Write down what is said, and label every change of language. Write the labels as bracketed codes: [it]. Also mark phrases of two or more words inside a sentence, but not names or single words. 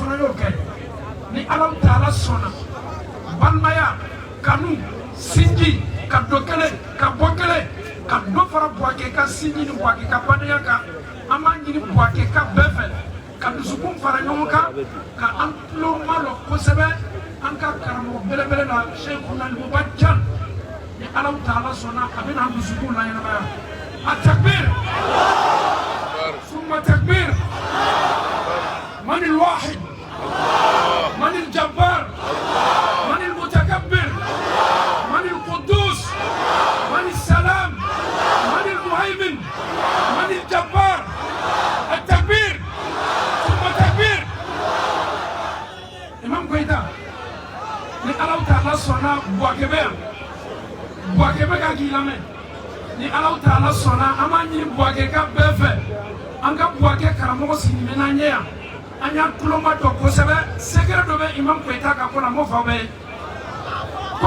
[bm] fana y'o kɛ ni Alahu Taala sɔnna balimaya kanu sinji ka dɔ kelen ka bɔ kelen ka dɔ fara Buwake ka sinji ni Buwake ka badenya kan an b'a ɲini Buwake ka bɛɛ fɛ ka dusukun fara ɲɔgɔn kan ka an tulo malɔ kosɛbɛ an ka karamɔgɔ belebele la Seikhuna Nuba Jan ni Alahu Taala sɔnna a bɛna an dusukun laɲɛnamaya التكبير [ar] ثم تكبير من الواحد من الجبار من المتكبر من القدوس من السلام من المهيمن من الجبار التكبير ثم تكبير [bm] إمام كويتا ni Alahu Taala sɔnna Buwake bɛ ka k'i lamɛn ni Alahu Taala sɔnna an b'a ɲini Buwake ka bɛɛ fɛ an ka Buwake karamɔgɔ sigilen bɛ n'an ɲɛ yan an y'an tuloma dɔn kosɛbɛ sɛgɛrɛ dɔ bɛ Imam Koita ka ko la n b'o fɔ aw bɛɛ ye ko